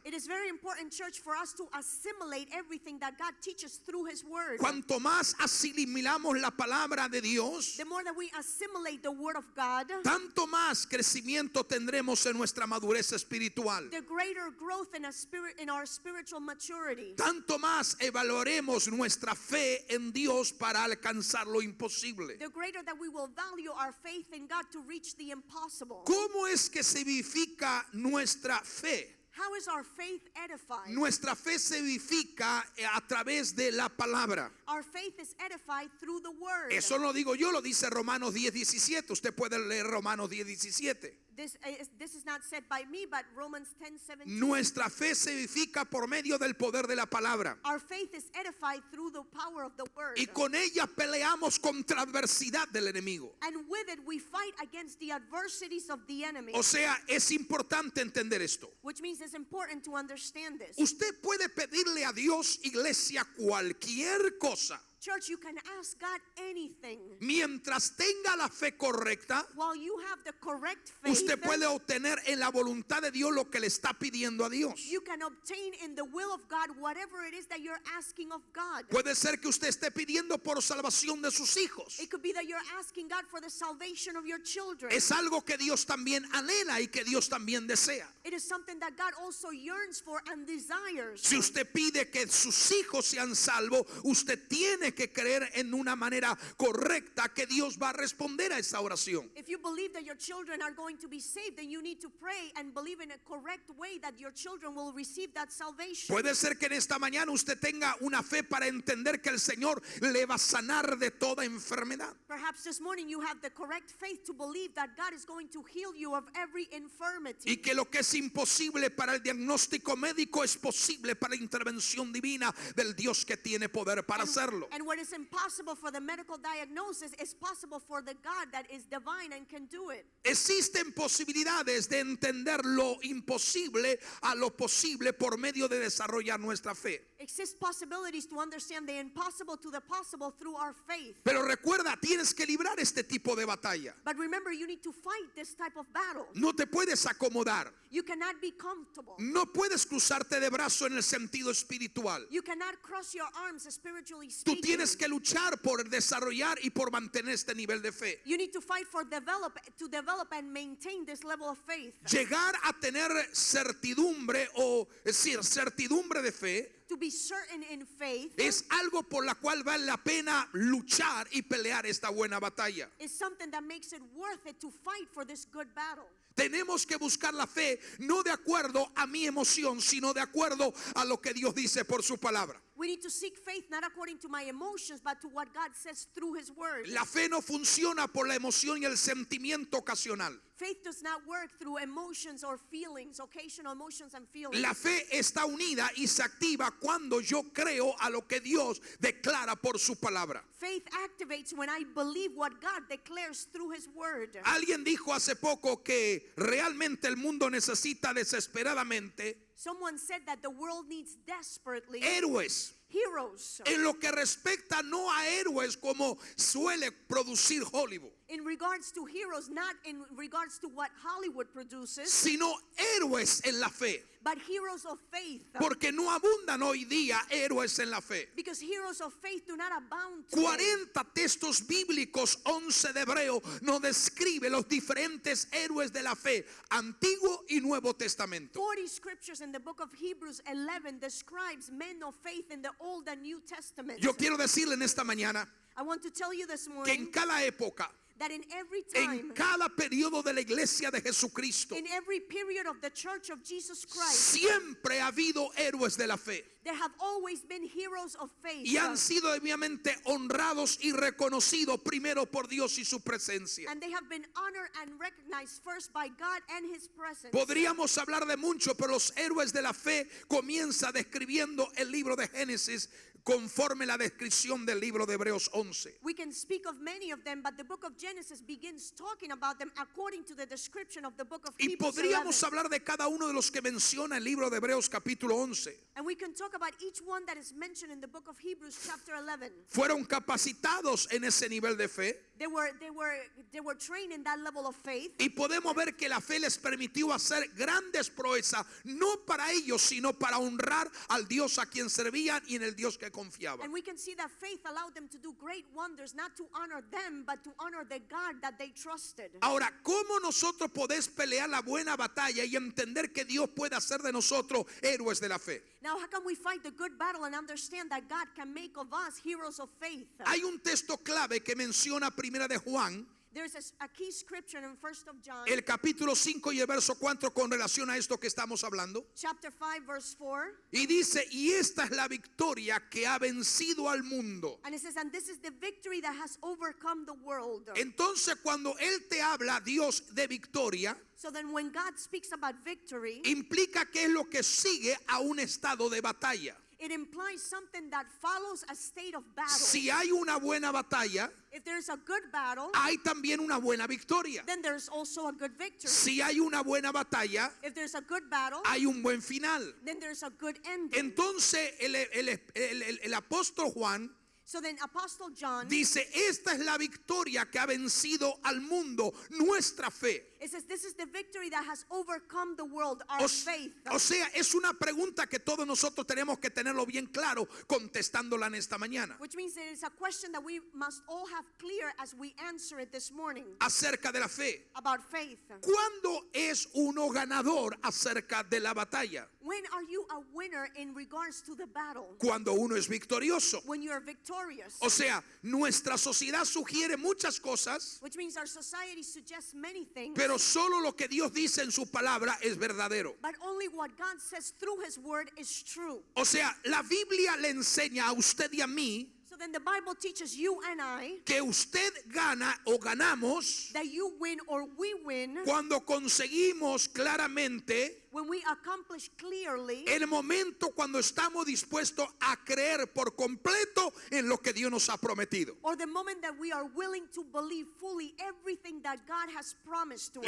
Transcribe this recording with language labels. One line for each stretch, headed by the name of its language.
English: It is very important, church, for us to assimilate everything that God teaches through His Word.
Spanish: Cuanto más asimilamos la palabra de Dios,
English: The more that we assimilate the Word of God,
Spanish: tanto más crecimiento tendremos en nuestra madurez espiritual.
English: the greater growth in our spiritual maturity.
Spanish: Tanto más evaluaremos nuestra fe en Dios para alcanzar lo imposible.
English: The greater that we will value our faith in God to reach the impossible.
Spanish: ¿Cómo es que se vivifica nuestra fe?
English: How is our faith edified?
Spanish: Nuestra fe se vivifica a través de la palabra.
English: Our faith is edified through the Word.
Spanish: Eso no lo digo yo, lo dice Romanos 10:17. Usted puede leer Romanos 10:17.
English: This is not said by me, but Romans 10:17.
Spanish: Nuestra fe se vivifica por medio del poder de la palabra.
English: Our faith is edified through the power of the Word.
Spanish: Y con ella peleamos contra adversidad del enemigo.
English: And with it we fight against the adversities of the enemy.
Spanish: O sea, es importante entender esto.
English: Which means it's important to understand this.
Spanish: Usted puede pedirle a Dios, iglesia, cualquier cosa.
English: Church, you can ask God anything.
Spanish: Mientras tenga la fe correcta,
English: While you have the correct faith,
Spanish: usted puede obtener en la voluntad de Dios lo que le está pidiendo a Dios.
English: you can obtain in the will of God whatever it is that you're asking of God.
Spanish: Puede ser que usted esté pidiendo por salvación de sus hijos.
English: It could be that you're asking God for the salvation of your children.
Spanish: Es algo que Dios también anhela y que Dios también desea.
English: It is something that God also yearns for and desires.
Spanish: Si usted pide que sus hijos sean salvos, usted tiene que creer en una manera correcta que Dios va a responder a esa oración.
English: If you believe that your children are going to be saved, then you need to pray and believe in a correct way that your children will receive that salvation.
Spanish: Puede ser que en esta mañana usted tenga una fe para entender que el Señor le va a sanar de toda enfermedad.
English: Perhaps this morning you have the correct faith to believe that God is going to heal you of every infirmity.
Spanish: Y que lo que es imposible para el diagnóstico médico es posible para la intervención divina del Dios que tiene poder para hacerlo.
English: And what is impossible for the medical diagnosis is possible for the God that is divine and can do it.
Spanish: Existen posibilidades de entender lo imposible a lo posible por medio de desarrollar nuestra fe.
English: Exist possibilities to understand the impossible to the possible through our faith.
Spanish: Pero recuerda, tienes que librar este tipo de batalla.
English: But remember, you need to fight this type of battle.
Spanish: No te puedes acomodar.
English: You cannot be comfortable.
Spanish: No puedes cruzarte de brazo en el sentido espiritual.
English: You cannot cross your arms spiritually
Spanish: Tú
English: speaking.
Spanish: tienes que luchar por desarrollar y por mantener este nivel de fe.
English: You need to fight to develop and maintain this level of faith.
Spanish: Llegar a tener certidumbre o decir certidumbre de fe
English: To be certain in faith
Spanish: es algo por la cual vale la pena luchar y pelear esta buena batalla.
English: is something that makes it worth it to fight for this good battle.
Spanish: Tenemos que buscar la fe no de acuerdo a mi emoción, sino de acuerdo a lo que Dios dice por su palabra.
English: We need to seek faith not according to my emotions, but to what God says through His Word.
Spanish: La fe no funciona por la emoción y el sentimiento ocasional.
English: Faith does not work through emotions or feelings, occasional emotions and feelings.
Spanish: La fe está unida y se activa cuando yo creo a lo que Dios declara por su palabra.
English: Faith activates when I believe what God declares through His Word.
Spanish: Alguien dijo hace poco que realmente el mundo necesita desesperadamente
English: Someone said that the world needs desperately
Spanish: héroes.
English: heroes.
Spanish: En lo que respecta no a héroes como suele producir Hollywood,
English: In regards to heroes, not in regards to what Hollywood produces,
Spanish: sino héroes en la fe.
English: but heroes of faith.
Spanish: Porque no abundan hoy día héroes en la fe.
English: Because heroes of faith do not abound today.
Spanish: 40 textos bíblicos, 11 de Hebreo, nos describe los diferentes héroes de la fe, Antiguo y Nuevo Testamento.
English: 40 scriptures in the book of Hebrews 11 describes men of faith in the Old and New Testament.
Spanish: Yo quiero decirle en esta mañana
English: I want to tell you this
Spanish: que
English: morning
Spanish: en cada época,
English: that in every
Spanish: en
English: time,
Spanish: cada periodo de la iglesia de Jesucristo,
English: in every period of the Church of Jesus Christ,
Spanish: siempre ha habido héroes de la fe.
English: there have always been heroes of faith.
Spanish: Y han sido debidamente honrados y reconocidos primero por Dios y su presencia.
English: And they have been honored and recognized first by God and His presence.
Spanish: Podríamos hablar de mucho, pero los héroes de la fe comienza describiendo el libro de Génesis conforme la descripción del libro de Hebreos 11.
English: We can speak of many of them, but the book of Genesis begins talking about them according to the description of the book of
Spanish: Y
English: Hebrews
Spanish: podríamos
English: 11.
Spanish: hablar de cada uno de los que menciona el libro de Hebreos capítulo 11.
English: And we can talk about each one that is mentioned in the book of Hebrews chapter 11.
Spanish: Fueron capacitados en ese nivel de fe.
English: They were trained in that level of faith.
Spanish: Y podemos ver que la fe les permitió hacer grandes proezas, no para ellos, sino para honrar al Dios a quien servían y en el Dios que confiaban.
English: And we can see that faith allowed them to do great wonders, not to honor them, but to honor the God that they trusted.
Spanish: Ahora, ¿cómo nosotros podemos pelear la buena batalla y entender que Dios puede hacer de nosotros héroes de la fe?
English: Now, how can we fight the good battle and understand that God can make of us heroes of faith?
Spanish: Hay un texto clave que menciona Primera de Juan,
English: There's a key scripture in 1 of John,
Spanish: el capítulo 5 y el verso 4 con relación a esto que estamos hablando.
English: chapter 5, verse 4.
Spanish: Y dice, y esta es la victoria que ha vencido al mundo.
English: And it says, and this is the victory that has overcome the world.
Spanish: Entonces cuando Él te habla, Dios, de victoria,
English: So then when God speaks about victory,
Spanish: implica que es lo que sigue a un estado de batalla.
English: it implies something that follows a state of battle.
Spanish: Si hay una buena batalla,
English: If there's a good battle,
Spanish: hay también una buena victoria.
English: then there's also a good victory.
Spanish: Si hay una buena batalla,
English: If there's a good battle,
Spanish: hay un buen final.
English: then there's a good ending.
Spanish: Entonces el apóstol Juan
English: So then Apostle John,
Spanish: dice, esta es la victoria que ha vencido al mundo, nuestra fe.
English: it says, this is the victory that has overcome the world, our faith.
Spanish: O sea, es una pregunta que todos nosotros tenemos que tenerlo bien claro contestándola en esta mañana.
English: Which means it is a question that we must all have clear as we answer it this morning
Spanish: Acerca de la fe.
English: about faith.
Spanish: ¿Cuándo es uno ganador acerca de la batalla?
English: When are you a winner in regards to the battle?
Spanish: Cuando uno es victorioso.
English: When you are victorious.
Spanish: O sea, nuestra sociedad sugiere muchas cosas,
English: Which means our society suggests many things,
Spanish: pero solo lo que Dios dice en su palabra es verdadero.
English: but only what God says through His Word is true.
Spanish: O sea, la Biblia le enseña a usted y a mí
English: So then the Bible teaches you and I
Spanish: que usted gana o ganamos
English: that you win or we win
Spanish: cuando conseguimos claramente
English: when we accomplish clearly
Spanish: el momento cuando estamos dispuestos a creer por completo en lo que Dios nos ha prometido.
English: or the moment that we are willing to believe fully everything that God has promised to